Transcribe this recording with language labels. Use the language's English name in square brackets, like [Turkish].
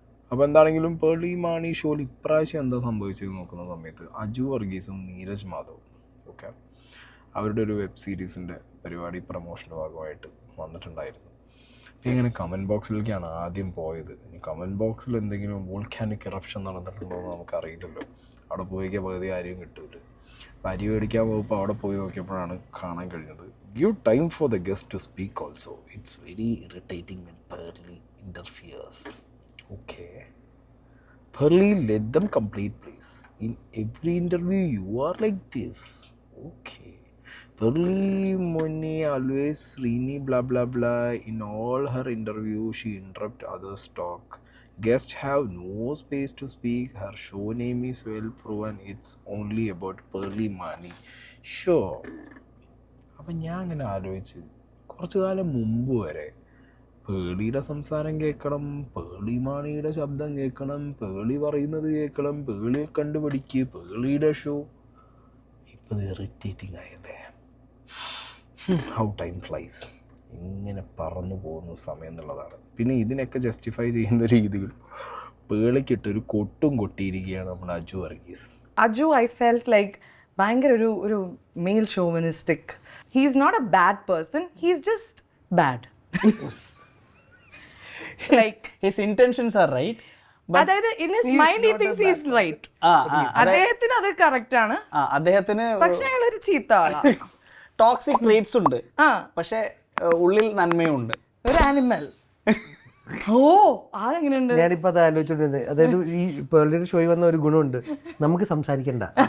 [Malayalam] അപ്പോൾ എന്താണെങ്കിലും പേർലി മാണി ഷോയിൽ ഇപ്രാവശ്യം എന്താ സംഭവിച്ചത് നോക്കുന്ന സമയത്ത് അജു വർഗീസും നീരജ് മാധവും ഒക്കെ അവരുടെ ഒരു വെബ് സീരീസിൻ്റെ പരിപാടി പ്രമോഷൻ്റെ ഭാഗമായിട്ട് വന്നിട്ടുണ്ടായിരുന്നു. അപ്പോൾ ഇങ്ങനെ കമൻറ്റ് ബോക്സിലേക്കാണ് ആദ്യം പോയത്. ഈ കമൻറ്റ് ബോക്സിൽ എന്തെങ്കിലും വോൾക്കാനിക് ഇറപ്ഷൻ നടന്നിട്ടുണ്ടോ എന്ന് നമുക്കറിയില്ലല്ലോ. അവിടെ പോയിക്കാൻ പകുതി ആരെയും കിട്ടൂല. അപ്പോൾ അരി മേടിക്കാൻ പോകുമ്പോൾ അവിടെ പോയി നോക്കിയപ്പോഴാണ് കാണാൻ കഴിഞ്ഞത് [English] give time for the guest to speak also. It's very irritating when Pearly interferes. Okay. Pearly, let them complete please. In every interview you are like this. Okay. Pearly Moni always Srini blah blah blah. In all her interview she interrupt others talk. Guests have no space to speak. Her show name is well proven. It's only about Pearly Mani. Sure. [Malayalam] അപ്പം ഞാൻ അങ്ങനെ ആലോചിച്ച് കുറച്ചു കാലം മുമ്പ് വരെ പേളിയുടെ സംസാരം കേൾക്കണം, പേളി മാണിയുടെ ശബ്ദം കേൾക്കണം, പേളി പറയുന്നത് കേൾക്കണം, പേളിയെ കണ്ടുപിടിക്കുക, പേളിയുടെ ഷോ. ഇപ്പം ഇത് ഇറിറ്റേറ്റിംഗ് ആയല്ലേ. [English] how time flies, [Malayalam] ഇങ്ങനെ പറന്നു പോകുന്നു സമയം എന്നുള്ളതാണ്. പിന്നെ ഇതിനൊക്കെ ജസ്റ്റിഫൈ ചെയ്യുന്ന രീതിയിൽ പേളിക്കിട്ടൊരു കൊട്ടും കൊട്ടിയിരിക്കുകയാണ് നമ്മുടെ Aju Varghese. [English] Aju I felt like [Malayalam] ഭയങ്കര ഒരു [English] Male chauvinistic. He is not a bad person, he is just bad. Like his intentions are right, [Malayalam] അതായത് [English] in his mind he thinks he is right. [Malayalam] അദ്ദേഹത്തിന് അത് കറക്റ്റ് ആണ്, അദ്ദേഹത്തിന് പക്ഷെ അയാൾ ഒരു ചീത്ത ആളാണ്. ടോക്സിക് ട്രേറ്റ്സ് ഉണ്ട്, പക്ഷെ ഉള്ളിൽ നന്മയുണ്ട്. ഒരു ആനിമൽ. ഓ അതെങ്ങനെയുണ്ട്? ഞാനിപ്പോ അത് ആലോചിച്ചോണ്ടിരുന്നത്. അതായത് ഈ പേളിയുടെ ഷോയിൽ വന്ന ഒരു ഗുണമുണ്ട്, നമുക്ക് സംസാരിക്കണ്ട.